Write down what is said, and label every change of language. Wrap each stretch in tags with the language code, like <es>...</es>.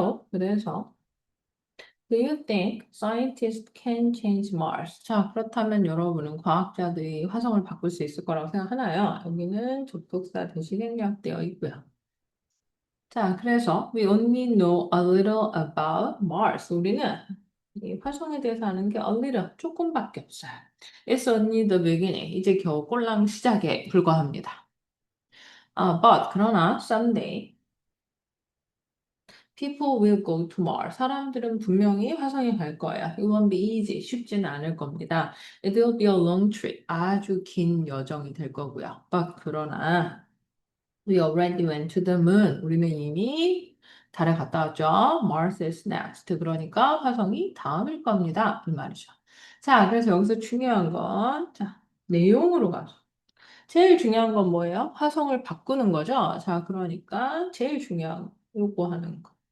<ko>그래서</ko> <en>Do you think scientists can change Mars?</en> <ko>자, 그렇다면 여러분은 과학자들이 화성을 바꿀 수 있을 거라고 생각하나요? 여기는 접속사 대시 생략되어 있고요. 자, 그래서</ko> <en>we only know a little about Mars.</en> <ko>우리는 이 화성에 대해서 아는 게</ko> <en>a little,</en> <ko>조금밖에 없어요.</ko> <en>It's only the beginning.</en> <ko>이제 겨우 꼴랑 시작에 불과합니다. 그러나</ko> <en>someday people will go to Mars.</en> <ko>사람들은 분명히 화성에 갈 거예요.</ko> <en>It won't be easy.</en> <ko>쉽지는 않을 겁니다.</ko> <en>It will be a long trip.</en> <ko>아주 긴 여정이 될 거고요. 그러나</ko> <en>We already went to the moon.</en> <ko>우리는 이미 달에 갔다 왔죠.</ko> <en>Mars is next.</en> <ko>그러니까 화성이 다음일 겁니다. 이 말이죠. 자, 그래서 여기서 중요한 건, 자, 내용으로 가서. 제일 중요한 건 뭐예요? 화성을 바꾸는 거죠. 자, 그러니까 제일 중요한 거, 요거 하는 거.</ko>